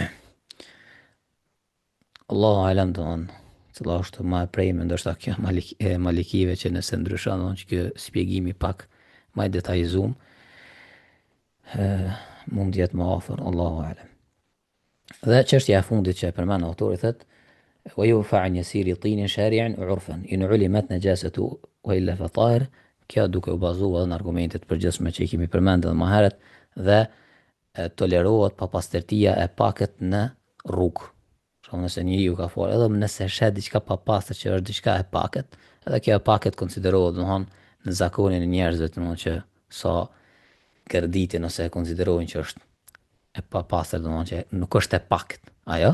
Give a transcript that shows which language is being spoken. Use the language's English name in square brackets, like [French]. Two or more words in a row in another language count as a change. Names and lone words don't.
[Arabic] الله أعلم [Albanian] do thonë, cila është ma e prejme, ndoshta kjo malikive që nëse ndryshon, do që kjo shpjegimi pak ma i detajzum, mund jetë më afër, [Arabic] الله أعلم. [Albanian] Dhe çështja e fundit që e përmend autori thotë [Arabic] ويوفى عن يسير طين شارع عرفا إن علمت نجاسته وإلا فطاهر. [Albanian] Kjo duke u bazuar në argumentet përgjithshme që i kemi përmendur më herët dhe tolerohet papastërtia e pakët në rrugë. Shumë nëse njeriu ka folë, edhe nëse shet diçka pa pastër që është diçka e pakët, edhe kjo e pakët konsiderohet në zakonin e njerëzve, që sa gërditin ose e konsiderojnë që është e pa pastër, që nuk është e pakët, ajo.